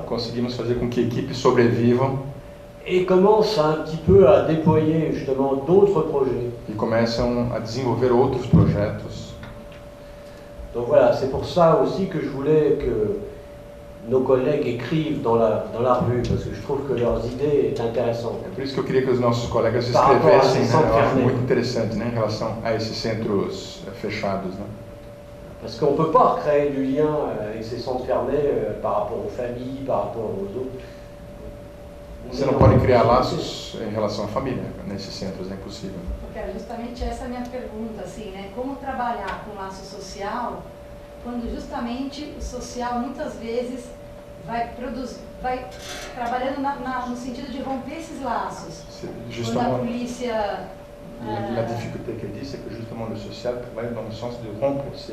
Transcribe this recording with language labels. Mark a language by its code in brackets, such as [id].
[pt] Conseguimos fazer com que equipes sobrevivam [fr] et commencent un petit peu à déployer justement d'autres projets. [pt] E começam a desenvolver outros projetos. [fr] Donc voilà, c'est pour ça aussi que je voulais que nos collègues écrivent dans la revue, parce que je trouve que leurs idées est intéressante. [pt] É por isso que eu queria que os nossos colegas escrevessem, né? Eu acho muito interessante, né, em relação a esses centros fechados, né? [fr] Parce qu'on ne peut pas créer du lien avec ces centres fermés par rapport aux familles, par rapport aux autres. [pt] Você não pode criar laços em relação à família nesses centros, é impossível. Porque era justamente essa a minha pergunta, assim, né? Como trabalhar com laço social quando justamente o social muitas vezes vai trabalhando no sentido de romper esses laços. Quando a polícia... [fr] La difficulté qu'elle dit, c'est que justement le social travaille dans le sens de rompre